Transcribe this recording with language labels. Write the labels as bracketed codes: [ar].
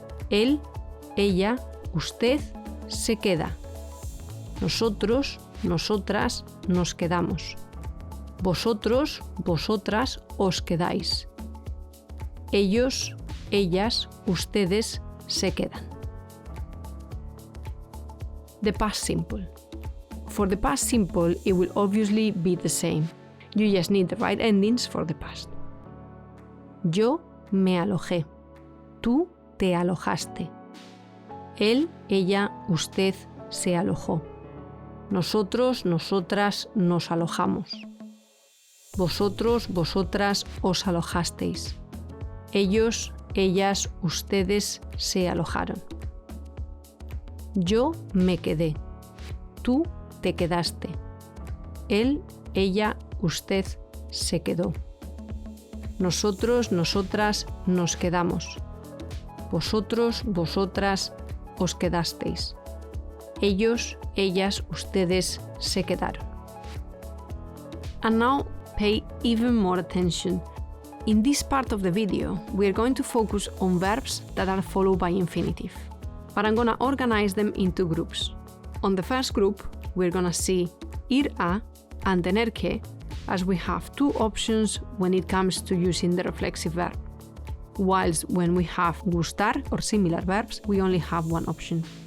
[es] Él, ella, usted se queda. Nosotros, nosotras nos quedamos. Vosotros, vosotras os quedáis. Ellos, ellas, ustedes se quedan. [en] The past simple. For the past simple, it will obviously be the same. You just need the right endings for the past. [es] Yo me alojé. Tú te alojaste. Él, ella, usted se alojó. Nosotros, nosotras nos alojamos. Vosotros, vosotras os alojasteis. Ellos, ellas, ustedes se alojaron. Yo me quedé. Tú te quedaste. Él, ella, usted se quedó. Nosotros, nosotras nos quedamos. Vosotros, vosotras os quedasteis. Ellos, ellas, ustedes se quedaron. [en] And now pay even more attention. In this part of the video, we are going to focus on verbs that are followed by infinitive. But I'm going to organize them into groups. On the first group, we're going to see ir a and tener que, as we have 2 options when it comes to using the reflexive verb, whilst when we have gustar or similar verbs, we only have 1 option.